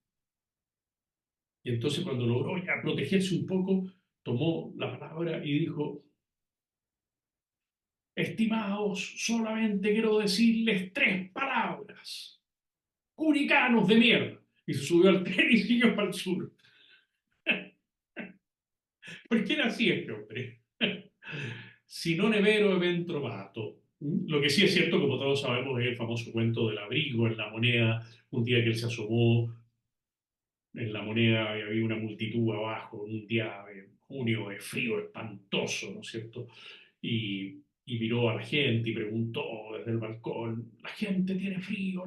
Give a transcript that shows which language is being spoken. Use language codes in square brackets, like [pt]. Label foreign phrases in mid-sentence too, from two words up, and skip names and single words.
[es] Y entonces cuando logró ya protegerse un poco, tomó la palabra y dijo: estimados, solamente quiero decirles tres palabras: curicanos de mierda. Y se subió al tren y siguió para el sur. ¿Por qué era así este hombre? [it] Si non è vero, è ben trovato. [es] Lo que sí es cierto, como todos sabemos, es el famoso cuento del abrigo en la moneda. Un día que él se asomó en la moneda y había una multitud abajo, un día de junio de frío espantoso, ¿no es cierto? Y miró a la gente y preguntó desde el balcón: ¿la gente tiene frío?